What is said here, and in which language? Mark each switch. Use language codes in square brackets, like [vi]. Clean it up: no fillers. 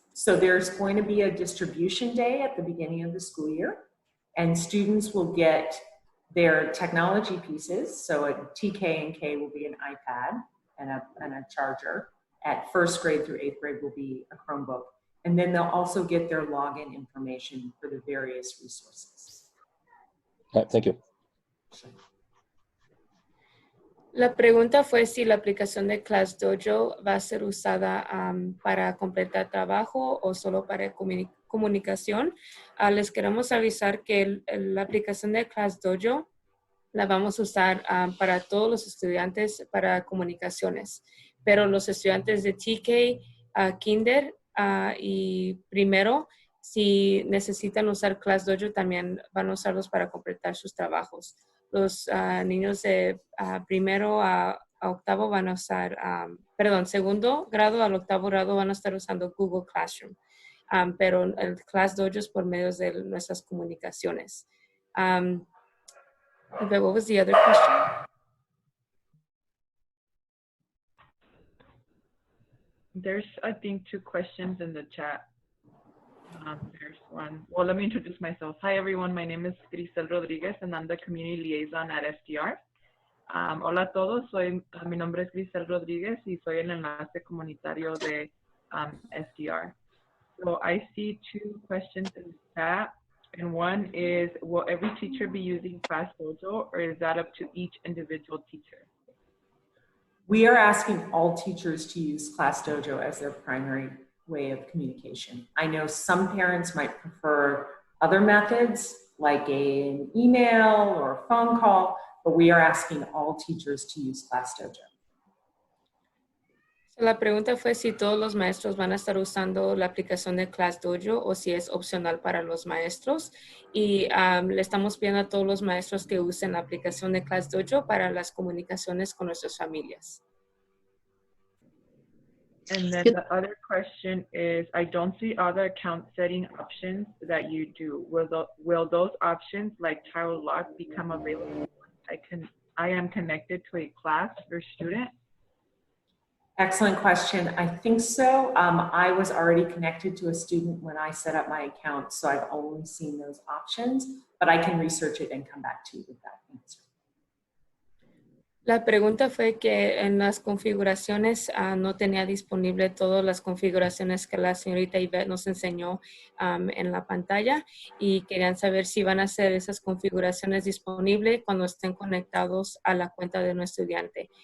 [en] So there's going to be a distribution day at the beginning of the school year, and students will get their technology pieces. So a TK and K will be an iPad and a charger. At first grade through 8th grade will be a Chromebook. And then they'll also get their login information for the various resources. Thank you. [es] La pregunta fue si la aplicación de ClassDojo va a ser usada para completar trabajo o solo para comunicación. Les queremos avisar que la aplicación de ClassDojo la vamos a usar para todos los estudiantes para comunicaciones, pero los estudiantes de TK, Kinder y primero, si necesitan usar ClassDojo, también van a usarlos para completar sus trabajos. Los niños de primero a octavo van a usar, segundo grado al octavo grado van a estar usando Google Classroom, pero el ClassDojo es por medio de nuestras comunicaciones. [en] What was the other question? There's, I think, 2 questions in the chat. There's one. Well, let me introduce myself. Hi, everyone. My name is Grisel Rodriguez, and I'm the community liaison at SDR. [es] Hola a todos. Mi nombre es Grisel Rodriguez, y soy el enlace comunitario de SDR. [en] So I see 2 questions in the chat. And one is, will every teacher be using ClassDojo, or is that up to each individual teacher? We are asking all teachers to use ClassDojo as their primary way of communication. I know some parents might prefer other methods, like an email or a phone call, but we are asking all teachers to use ClassDojo. [es] La pregunta fue si todos los maestros van a estar usando la aplicación de ClassDojo o si es opcional para los maestros. Y le estamos pidiendo a todos los maestros que usen la aplicación de ClassDojo para las comunicaciones con nuestras familias. [en] And then the other question is, I don't see other account setting options that you do. Will those options like child lock become available? I am connected to a class or student. Excellent question. I think so. I was already connected to a student when I set up my account, so I've only seen those options, but I can research it and come back to you with that answer. [es] La pregunta fue que en las configuraciones no tenía disponible todas las configuraciones que la señorita Yvette nos enseñó en la pantalla, y querían saber si van a hacer esas configuraciones disponibles cuando estén conectados a la cuenta de nuestro estudiante.